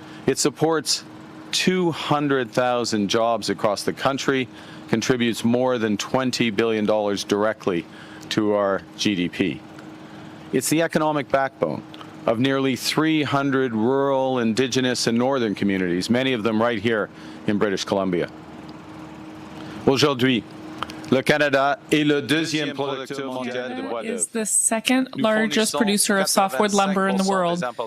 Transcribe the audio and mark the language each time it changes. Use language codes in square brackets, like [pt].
[en] It supports 200,000 jobs across the country, contributes more than $20 billion directly to our GDP. It's the economic backbone of nearly 300 rural, Indigenous, and northern communities, many of them right here in British Columbia. [fr] Aujourd'hui, le Canada est le deuxième producteur mondial de bois d'œuvre. [en] Is the second largest producer of softwood lumber in the world.